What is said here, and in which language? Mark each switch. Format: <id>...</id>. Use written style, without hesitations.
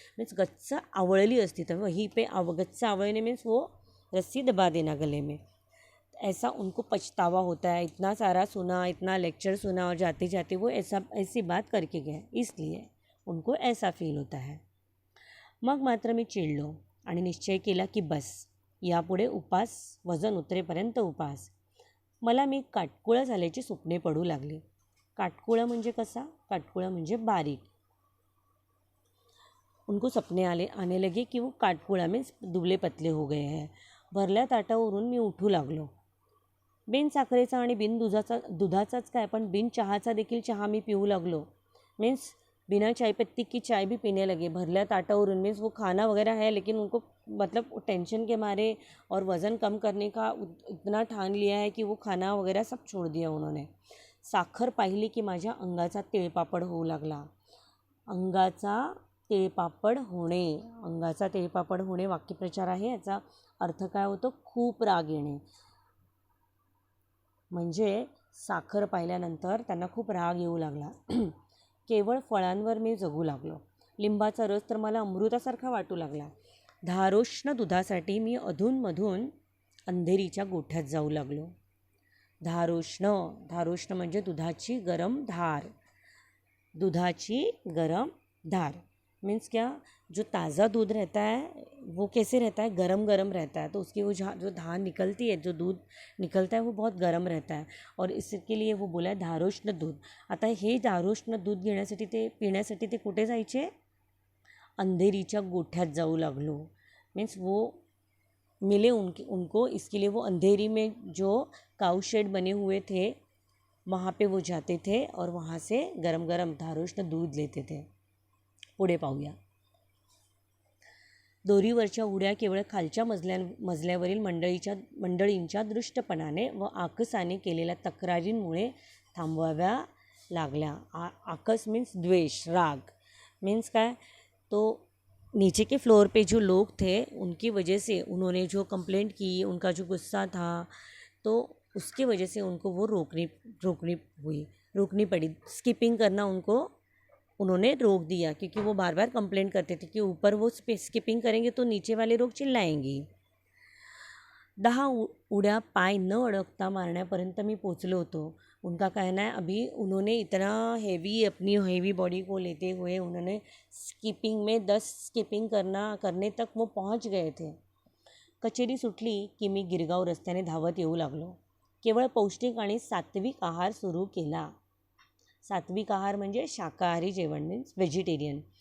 <hi>Means</hi> <mr>गच्च आवळली असती,</mr> <hi>तो वहीं पे गच्च आवळने मीन्स वो रस्सी दबा देना गले में, ऐसा उनको पछतावा होता है। इतना सारा सुना, इतना लेक्चर सुना, और जाते जाते वो ऐसी बात करके गए, इसलिए उनको ऐसा फील होता है।</hi> <mr>मग मात्र मी चिडलो आणि निश्चय केला की बस, यापुढे उपास, वजन उतरेपर्यंत उपास। मला मी काटकुळं झाल्याची स्वप्ने पडू लागली। काटकुळं म्हणजे कसा, काटकुळं म्हणजे बारीक।</mr> <hi>उनको सपने आने लगे कि वो काटकुळा मीन्स दुबले पतले हो गए हैं।</hi> <mr>भरल्या ताटावरून मी उठू लागलो। बिन साखरेचा आणि बिन दुधाचाच काय, पण बिन चहाचा देखील चहा मी पिऊ लागलो।</mr> <hi>मीन्स बिना चाय पत्ती की चाय भी पीने लगे</hi> <mr>भरल्या ताटावरून।</mr> <hi>मीन्स वो खाना वगैरह है, लेकिन उनको मतलब टेंशन के मारे और वज़न कम करने का इतना ठान लिया है कि वो खाना वगैरह सब छोड़ दिया उन्होंने।</hi> <mr>साखर पाहिली की माझ्या अंगाचा तिळपापड होऊ लागला। अंगाचा तिळपापड होणे, अंगाचा तिळपापड होणे वाक्यप्रचार आहे, याचा अर्थ काय होतो, खूप राग येणे। म्हणजे साखर पाहिल्यानंतर त्यांना खूप राग येऊ लागला। केवळ फळांवर मी जगू लागलो। लिंबाचा रस तर मला अमृतासारखा वाटू लागला। धारोष्ण दुधासाठी मी अधूनमधून अंधेरीच्या गोठ्यात जाऊ लागलो। धारोष्ण, धारोष्ण म्हणजे दुधाची गरम धार, दुधाची गरम धार मीन्स क्या, जो ताज़ा दूध रहता है वो कैसे रहता है, गरम गरम रहता है, तो उसकी वो जो धार निकलती है, जो दूध निकलता है वो बहुत गरम रहता है, और इसके लिए वो बोला है धारोष्ण दूध। आता हे धारोष्ण दूध घेण्यासाठी ते पिण्यासाठी ते कुठे जायचे, अंधेरीच्या गोठ्यात जाऊ लागलो।</mr> <hi>मीन्स वो मिले उनको, इसके लिए वो अंधेरी में जो काऊ शेड बने हुए थे वहाँ पे वो जाते थे और वहाँ से गरम गरम धारोष्ण दूध लेते थे।</hi> <mr>पुढे पाहूया। दोरीवरच्या उड्या केवळ खालच्या मजल्यावरील मंडळींच्या दृष्टपणाने व आकसाने केलेल्या तक्रारींमुळे थांबवाव्या लागल्या।</mr> <hi>आकस मीन्स द्वेष, राग मीन्स काय, तो नीचे के फ्लोर पे जो लोग थे उनकी वजह से उन्होंने जो कंप्लेंट की, उनका जो गुस्सा था, तो उसकी वजह से उनको वो रोकनी पड़ी। स्किपिंग करना उन्होंने रोक दिया, क्योंकि वो बार बार कंप्लेंट करते थे कि ऊपर वो स्किपिंग करेंगे तो नीचे वाले लोग चिल्लाएंगे।</hi> <mr>10 उड्या पाय न अडकता मारण्यापर्यंत मी पोचलो होतो,</mr> <hi>उनका कहना है अभी उन्होंने इतना हेवी हेवी बॉडी को लेते हुए उन्होंने स्किपिंग में 10 स्किपिंग करने तक वो पहुंच गए थे.</hi> <mr>कचेरी सुटली की मी गिरगाव रस्त्याने धावत येऊ लागलो. केवळ पौष्टिक आणि सात्विक आहार सुरू केला. सात्विक आहार म्हणजे शाकाहारी जेवण, मीन्स वेजिटेरियन.</mr>